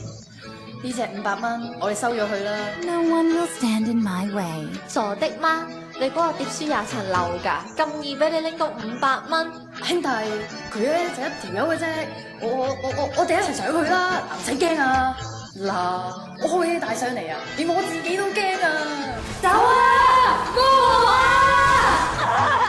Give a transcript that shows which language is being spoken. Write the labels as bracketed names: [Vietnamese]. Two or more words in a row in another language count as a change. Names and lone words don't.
[Cantonese] 呢隻500蚊，我哋收咗佢啦。 [English] No one will stand in my way。 [Cantonese] 傻的嗎？你嗰個碟書20層樓㗎，咁易俾你拎到500蚊？兄弟，佢咧就一條友嘅啫，我哋一齊上去啦，唔使驚啊！嗱，我開嘢帶上嚟啊，連我自己都驚啊！走啊！幫我啊！